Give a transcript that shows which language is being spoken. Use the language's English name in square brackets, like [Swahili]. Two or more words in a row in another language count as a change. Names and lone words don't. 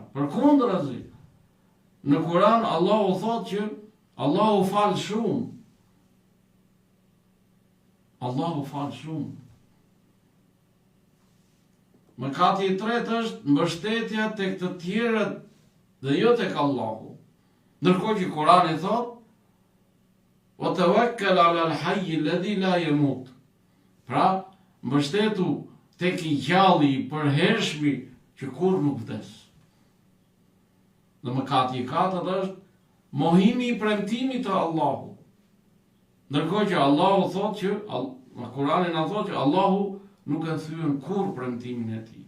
[Albanian] Përkundrazi, në Kur'an Allahu thotë që Allahu fal shumë. Allahu fal shumë. Mëkati i tretë është mbështetja tek të tjerët dhe jo tek Allahu. Ndërkohë që Kurani thotë: [Arabic] "وتوكل على الحي الذي لا يموت." [Albanian] Pra, mbështetu tek i gjalli, i përhershmi që kur nuk vdes. Dhe mëkati i katërt është mohimi i premtimit të Allahut. Ndërkohë që Allahu thotë që, në Kur'anin na thotë që Allahu nuk e thyen kur premtimin e tij.